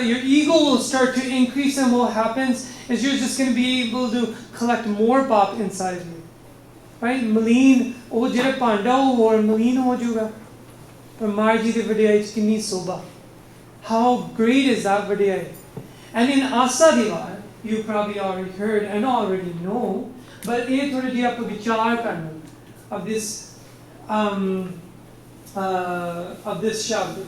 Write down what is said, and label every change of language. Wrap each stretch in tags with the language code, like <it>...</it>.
<en>Your ego will start to increase, and what happens is you're just going to be able to collect more pop inside of you. Right?</en> <pa>ਮਲੀਨ ਉਹ ਜਿਹੜਾ ਭਾਂਡਾ ਉਹ ਹੋਰ ਮਲੀਨ ਹੋ ਜਾਊਗਾ। ਪਰ ਮਹਾਰਾਜ ਜੀ ਦੀ ਵਡਿਆਈ ਚ ਕਿੰਨੀ ਸੋਭਾ।</pa> <en>How great is that vadiyai? And in Asa Divar, you probably already heard and already know, but</en> <pa>ये थोड़ी जी आप विचार करना</pa> <en>of this शब्द।</en>